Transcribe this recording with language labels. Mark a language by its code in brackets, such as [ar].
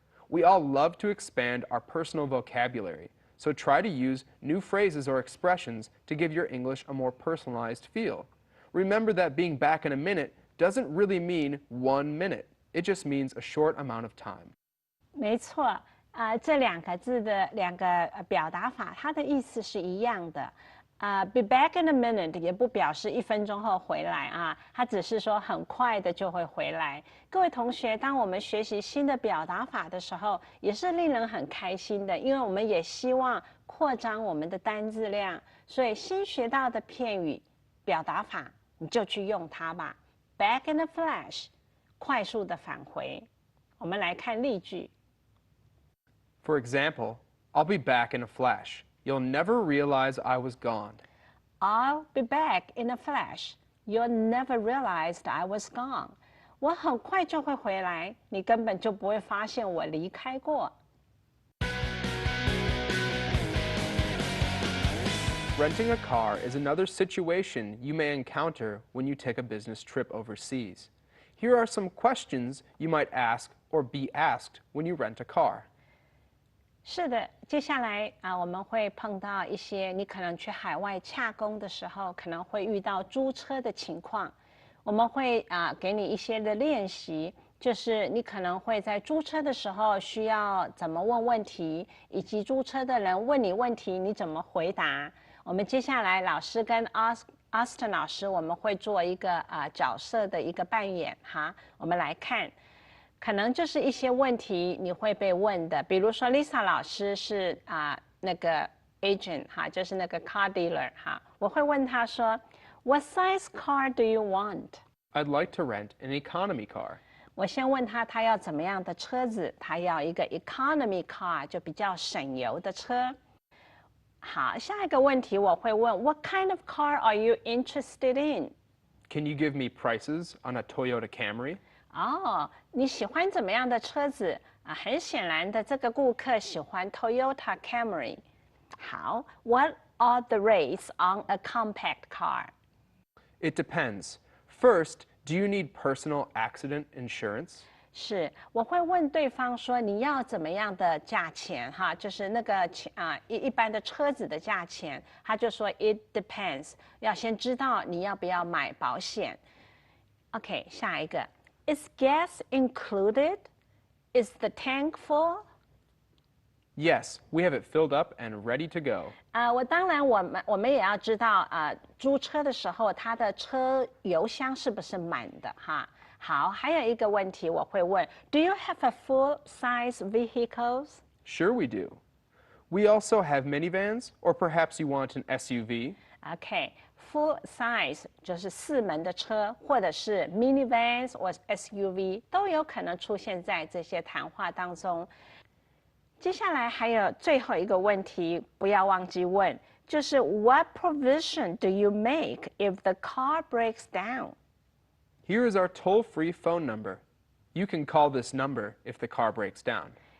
[en] We all love to expand our personal vocabulary, so try to use new phrases or expressions to give your English a more personalized feel. Remember that being back in a minute doesn't really mean 1 minute. It just means a short amount of time. [zh] 没错，这两个字的两个表达法，它的意思是一样的。 [en] be back in a minute [zh] 也不表示1分钟后回来啊，它只是说很快的就会回来。各位同学，当我们学习新的表达法的时候，也是令人很开心的，因为我们也希望扩张我们的单字量，所以新学到的片语、表达法，你就去用它吧。 [en] Back in a flash， [zh] 快速的返回。我们来看例句。 [en] For example, I'll be back in a flash. You'll never realize I was gone. I'll be back in a flash. You'll never realize I was gone. [zh] 我很快就会回来，你根本就不会发现我离开过。 [en] Renting a car is another situation you may encounter when you take a business trip overseas. Here are some questions you might ask or be asked when you rent a car. [zh] 是的，接下来我们会碰到一些你可能去海外洽公的时候可能会遇到租车的情况。我们会给你一些的练习，就是你可能会在租车的时候需要怎么问问题，以及租车的人问你问题你怎么回答。我们接下来老师跟 Austin 老师我们会做一个角色的一个扮演哈，我们来看。可能就是一些问题你会被问的，比如说 Lisa 老师是那个 agent 哈，就是那个 car dealer 哈，我会问他说 [en] What size car do you want? I'd like to rent an economy car. [zh] 我先问他要怎么样的车子，他要一个 economy car 就比较省油的车。好，下一个问题我会问 [en] What kind of car are you interested in? Can you give me prices on a Toyota Camry? [zh] 哦，你喜欢怎么样的车子很显然的，这个顾客喜欢 Toyota Camry。 [en] 好 ，What are the rates on a compact car? It depends. First, do you need personal accident insurance? [zh] 是，我会问对方说你要怎么样的价钱哈，就是那个一般的车子的价钱，他就说 [en] It depends， [zh] 要先知道你要不要买保险。 [en] OK， [zh] 下一个。 [en] Is gas included? Is the tank full? Yes, we have it filled up and ready to go. [zh] 当然我们也要知道租车的时候它的车油箱是不是满的哈。好，还有一个问题我会问 [en] Do you have a full-size vehicles? Sure we do. We also have minivans, or perhaps you want an SUV. [zh] OK，full size 就是4门的车，或者是 minivans 或 SUV 都有可能出现在这些谈话当中。接下来还有最后一个问题，不要忘记问，就是 [en] What provision do you make if the car breaks down? Here is our toll-free phone number. You can call this number if the car breaks down.